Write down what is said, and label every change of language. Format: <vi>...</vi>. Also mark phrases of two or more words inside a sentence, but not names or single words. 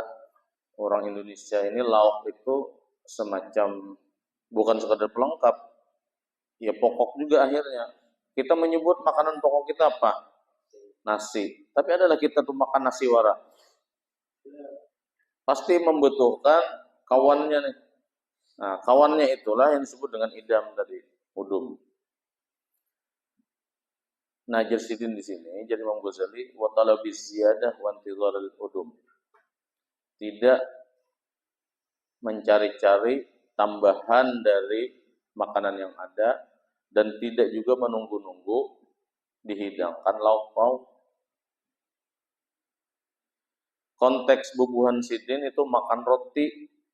<id>Orang Indonesia ini lauk itu semacam bukan sekadar pelengkap, ya pokok juga akhirnya. Kita menyebut makanan pokok kita apa? Nasi. Tapi adalah kita tuh makan nasi wara. Pasti membutuhkan kawannya nih. Nah, kawannya itulah yang disebut dengan idam tadi, udum.</id> <bjn>Najar sidin di sini, jadi Imam Ghazali,</bjn> <ar>وطلب الزيادة وانتظار الأدم.</ar> <id>Tidak mencari-cari tambahan dari makanan yang ada dan tidak juga menunggu-nunggu dihidangkan lauk pauk.</id> <bjn>Konteks bubuhan sidin itu makan roti.</bjn>